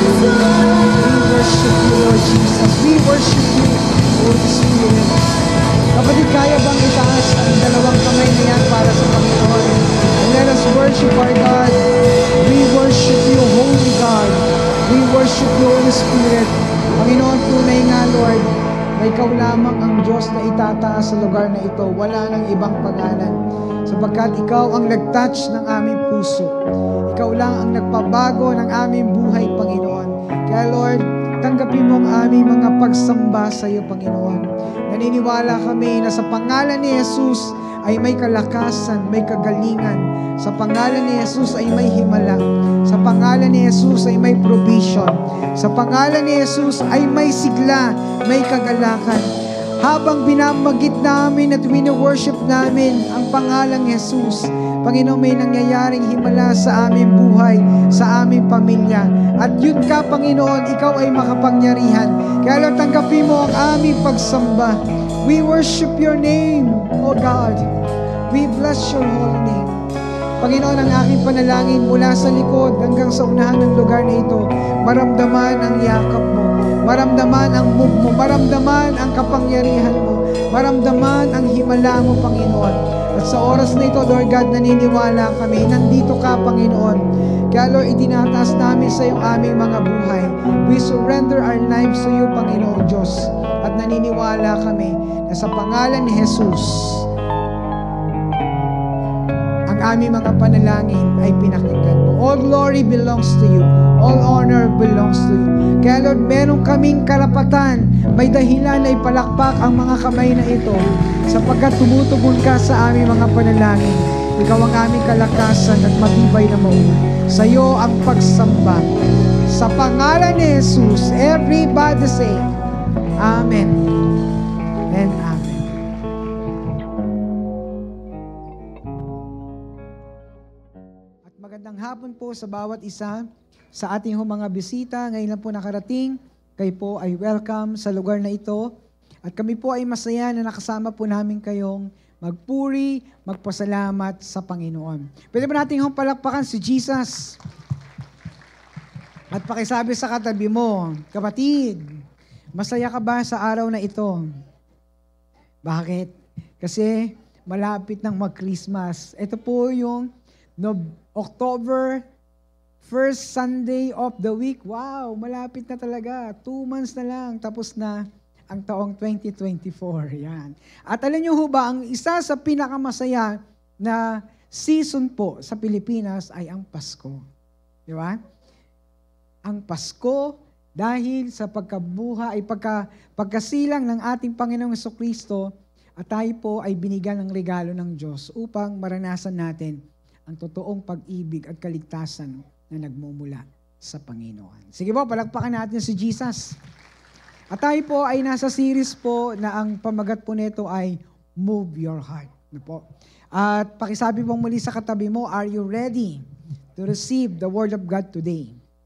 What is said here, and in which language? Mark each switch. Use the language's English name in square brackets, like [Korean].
[English] We worship you, Lord Jesus. We worship you, Holy Spirit. [Filipino] Kapatid, kaya bang itaas ang dalawang kamay na yan para sa Panginoon? [English] And let us worship our God. We worship you, Holy God. We worship you, Holy Spirit. [Filipino] Panginoon, tunay nga, Lord, na ikaw lamang ang Diyos na itataas sa lugar na ito. Wala nang ibang pangalan. Sapagkat ikaw ang nag-touch ng aming puso. Ikaw lang ang nagpabago ng aming buhay, Panginoon. Kaya, Lord, tanggapin mo ang aming mga pagsamba sa iyo, Panginoon. Naniniwala kami na sa pangalan ni Jesus ay may kalakasan, may kagalingan. Sa pangalan ni Jesus ay may himala. Sa pangalan ni Jesus ay may provision. Sa pangalan ni Jesus ay may sigla, may kagalakan. Habang binamagit namin at wino-worship namin ang pangalang Jesus, Panginoon, may nangyayaring himala sa aming buhay, sa aming pamilya. At yun ka, Panginoon, ikaw ay makapangyarihan. Kaya Lord, tanggapin mo ang aming pagsamba. [English] We worship your name, O God. We bless your holy name. [Filipino] Panginoon, ang aking panalangin mula sa likod hanggang sa unahan ng lugar na ito, maramdaman ang yakap mo, maramdaman ang move mo, maramdaman ang kapangyarihan mo, maramdaman ang himala mo, Panginoon. At sa oras na ito, Lord God, naniniwala kami, nandito ka, Panginoon. Kaya Lord, itinataas namin sa iyong aming mga buhay. [English] We surrender our lives to you, [Filipino] Panginoon Diyos. At naniniwala kami na sa pangalan ni Jesus, aming mga panalangin ay pinakinggan mo. [English] All glory belongs to you. All honor belongs to you. [Filipino] Kaya Lord, meron kaming karapatan, may dahilan na ipalakpak ang mga kamay na ito sapagkat tumutugon ka sa aming mga panalangin. Ikaw ang aming kalakasan at matibay na mauwi. Sa iyo ang pagsamba. Sa pangalan ni Jesus, [English] everybody say, [Filipino] Amen and Amen. Magandang hapon po sa bawat isa sa ating mga bisita. Ngayon lang po nakarating, kayo po ay welcome sa lugar na ito. At kami po ay masaya na nakasama po namin kayong magpuri, magpasalamat sa Panginoon. Pwede ba natin palakpakan si Jesus? At pakisabi sa katabi mo, kapatid, masaya ka ba sa araw na ito? Bakit? Kasi malapit nang mag-Christmas. Ito po yung [English] October, first Sunday of the week. [Filipino] Wow, malapit na talaga. 2 months na lang, tapos na ang taong 2024. Yan. At alam niyo ho ba, ang isa sa pinakamasaya na season po sa Pilipinas ay ang Pasko. Di ba? Ang Pasko, dahil sa pagkabuhay, pagkasilang ng ating Panginoong Jesucristo, at tayo po ay binigyan ng regalo ng Diyos upang maranasan natin ang totoong pag-ibig at kaligtasan na nagmumula sa Panginoon. Sige po, palakpakan natin si Jesus. At tayo po ay nasa series po na ang pamagat po nito ay Move Your Heart. At pakisabi pong muli sa katabi mo, [English] are you ready to receive the Word of God today?